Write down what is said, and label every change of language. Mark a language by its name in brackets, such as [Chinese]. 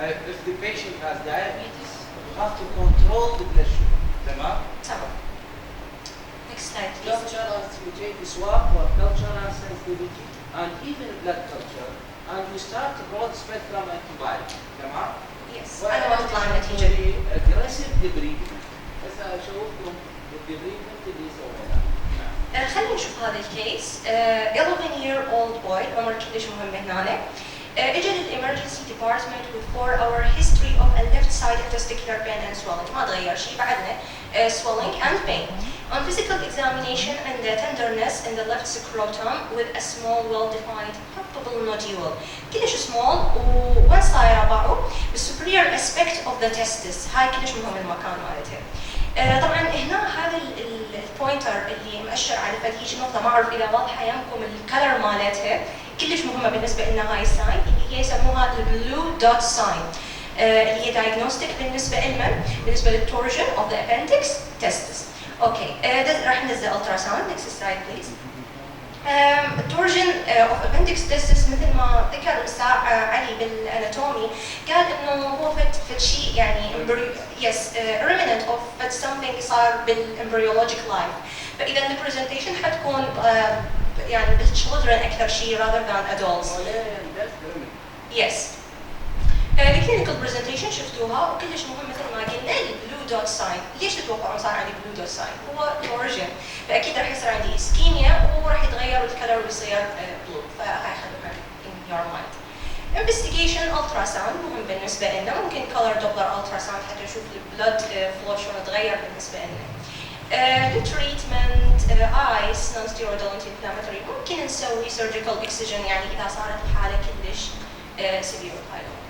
[English] If the patient has diabetes, you have to control the blood sugar. [Arabic] تمام؟ [English] تمام. Next slide please. Cultural take swab or cultural sensitivity and even blood culture, and you start to broad spectrum antibiotic. [Arabic] تمام؟ Yes. أنا ما تطلع النتيجة. [English] aggressive debridement. [Arabic] هسه أشوفكم الدبريدمنت اللي سويناه. خلينا نشوف هذا الكيس. [English] 11-year-old boy، [Arabic] عمر كلش مهم هنا. اجى للإمرجنسي ديبارتمنت [English] with 4-hour history of a left-sided testicular pain and swelling. [Arabic] ما تغير شيء، بعدنا [English] swelling and pain. On physical examination and the tenderness in the left scrotum with a small well-defined palpable nodule. [Arabic] كلش small وين صايرة باعو بالsuperior aspect of the testis. هاي كلش مهم المكان مالتها. طبعا هنا هذا البوينتر اللي مؤشر على فهيج نقطه ما اعرف اذا واضحه يمكم الكلر مالتها كلش مهمه بالنسبه لنا. هاي الساين اللي هي يسموها البلو دوت ساين اللي هي دايجنوستيك بالنسبه لمن؟ بالنسبه للتورجن اوف ذا appendix testis. اوكي راح ننزل الترا ساوند. نكست سلايد بليز. التورجن اوف appendix testis مثل ما ذكر الاستاذ علي بالاناتومي قال انه هو فد شيء يعني [English] yes remnant of [Arabic] فد something صار بالامبريولوجيك لايف. فاذا البرزنتيشن حتكون يعني بالchildren اكثر شيء [English] rather than adults. yes. [Arabic] الكلينيكال برزنتيشن شفتوها وكلش مهم مثل ما قلنا البلو دوت ساين. ليش تتوقعون صار عندي بلو دوت ساين؟ هو تورجن، فاكيد راح يصير عندي اسكيميا وراح يتغير الكلر ويصير بلو. [English] فهاي خلوها in your mind. [Arabic] investigation ultrasound مهم بالنسبه لنا. ممكن color doppler ultrasound حتى نشوف البلود فلو شلون تغير بالنسبه لنا. التريتمنت ايس نون ستيرويدال انتي انفلاماتوري. ممكن نسوي surgical excision يعني اذا صارت الحاله كلش severe.